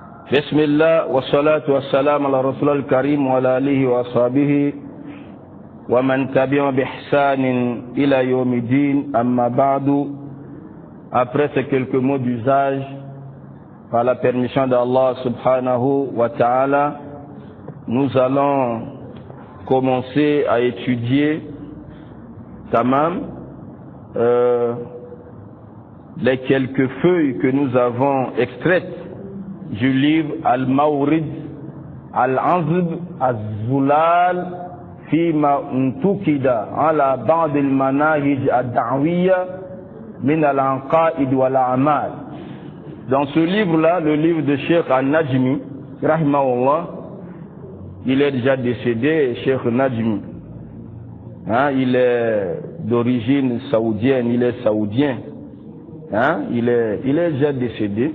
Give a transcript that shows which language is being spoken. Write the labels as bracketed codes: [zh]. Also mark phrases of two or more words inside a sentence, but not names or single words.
[ar] بسم الله والصلاة والسلام على رسول الكريم وعلى آله وأصحابه ومن تبعهم بإحسان إلى يوم الدين. أما بعد, [fr] après ces quelques mots d'usage, par la permission d'Allah [ar] سبحانه وتعالى, [fr] nous allons commencer à étudier les quelques feuilles que nous avons extraites du livre Al-Mawrid Al-Azb Al-Zulal Fima Ntukida ala Ba'd al-Manahij Ad-Da'wiyya Min Al-Anqa'id Wal-A'mal. Dans ce livre-là, le livre de Cheikh Al-Najmi, rahimahullah, il est déjà décédé, Cheikh Al-Najmi. Il est d'origine saoudienne, il est saoudien. Il est déjà décédé.